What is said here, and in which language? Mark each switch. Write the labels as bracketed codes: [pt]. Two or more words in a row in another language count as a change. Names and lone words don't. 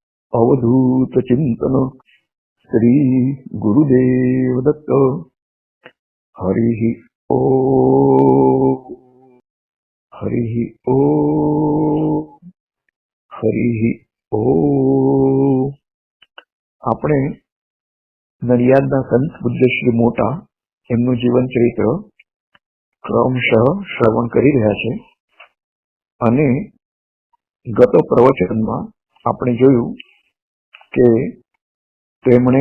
[mr] अवधूत चिंतन श्री गुरुदेव दत्त। हरि ओ हरि ओ हरि ओ। [gu] આપણે નડિયાદના સંત પૂજ્ય શ્રી મોટા એમનું જીવન ચરિત્ર ક્રમશઃ શ્રવણ કરી રહ્યા છે અને ગત પ્રવચનમાં આપણે જોયું કે તેમણે